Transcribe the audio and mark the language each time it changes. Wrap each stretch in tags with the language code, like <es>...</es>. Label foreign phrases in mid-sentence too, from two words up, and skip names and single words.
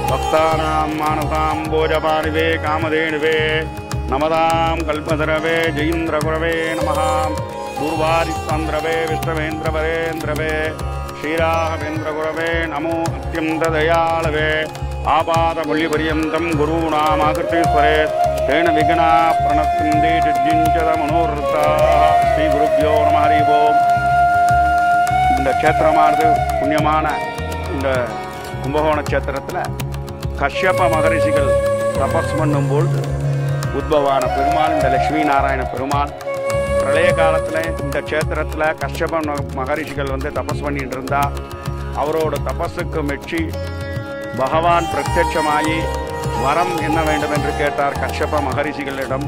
<sa>भक्तानां मानसाम्बोजपाणिवे कामधेनुवे नमदां कल्पतरवे जयीन्द्रगुरवे नमः दूर्वारिस्तान्द्रवे विष्णवेन्द्रवरेन्द्रवे श्रीराघवेन्द्रगुरवे नमो अत्यन्तदयाळवे आपादमूल्यपर्यन्तं गुरूणामाकृतिस्वरे तेन विघ्ना प्रणश्यन्ति सिद्धिञ्च मनोरथाः श्रीगुरुभ्यो नमः हरि ओम्</sa> <ta>இந்த க்ஷேத்திரமானது புண்ணியமான இந்த கும்பகோண க்ஷேத்திரத்தில் கஷ்யப மகரிஷிகள் தபஸ் பண்ணும்போது உத்பவான பெருமாள் இந்த லட்சுமி நாராயண பெருமாள் பிரளய காலத்தில் இந்த க்ஷேத்திரத்தில் கஷ்யப மகரிஷிகள் வந்து தபஸ் பண்ணிட்டு இருந்தா அவரோட தபஸுக்கு மெச்சி பகவான் பிரத்யட்சமாகி வரம் என்ன வேண்டும் என்று கேட்டார் கஷ்யப மகரிஷிகளிடம்.</ta>